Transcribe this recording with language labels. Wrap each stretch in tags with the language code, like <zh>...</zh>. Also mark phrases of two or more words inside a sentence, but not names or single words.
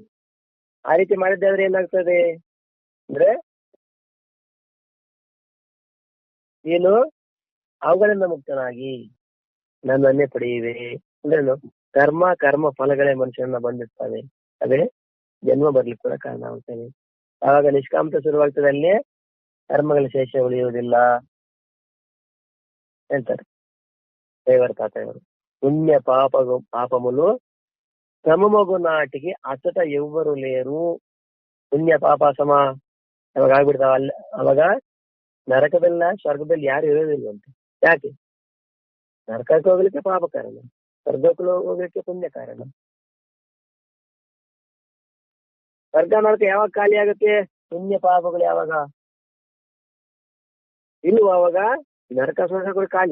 <kn>ಆ ರೀತಿ ಮಾಡಿದ್ದಾದ್ರೆ ಏನಾಗ್ತದೆ ಅಂದ್ರೆ ನೀನು ಅವುಗಳಿಂದ ಮುಕ್ತನಾಗಿ ನನ್ನನ್ನೇ ಪಡೆಯುವೆ. ಅಂದ್ರೇನು, ಕರ್ಮ ಫಲಗಳೇ ಮನುಷ್ಯನ ಬಂದಿರ್ತವೆ, ಅದೇ ಜನ್ಮ ಬರ್ಲಿಕ್ಕೆ ಕೂಡ ಕಾರಣ ಆಗ್ತದೆ. ಆವಾಗ ನಿಷ್ಕಾಮತೆ ಶುರುವಾಗ್ತದೆ, ಅಲ್ಲೇ ಕರ್ಮಗಳ ಶೇಷ ಉಳಿಯುವುದಿಲ್ಲ ಹೇಳ್ತಾರೆ ದೇವರ ತಾತವರು.</kn> <te>పుణ్య పాపములు క్రమమగు నాటికి అచట ఎవ్వరు లేరు.</te> <kn>ಪುಣ್ಯ ಪಾಪ ಅವಾಗ ಆಗ್ಬಿಡ್ತಾವ ಅಲ್ಲ, ಅವಾಗ ನರಕದಲ್ಲ ಸ್ವರ್ಗದಲ್ಲಿ ಯಾರು ಇರೋದಿಲ್ವಂತೆ. ಯಾಕೆ? ನರಕಕ್ಕೆ ಹೋಗ್ಲಿಕ್ಕೆ ಪಾಪ ಕಾರಣ, ಸ್ವರ್ಗಕ್ಕೆ ಹೋಗ್ಲಿಕ್ಕೆ ಪುಣ್ಯ ಕಾರಣ. ಸ್ವರ್ಗ ನರಕ ಯಾವಾಗ ಖಾಲಿ ಆಗುತ್ತೆ? ಪುಣ್ಯ ಪಾಪಗಳು ಯಾವಾಗ ಇಲ್ವ ಅವಾಗ ನರಕ ಸ್ವರ್ಗಗಳು ಖಾಲಿ.</kn>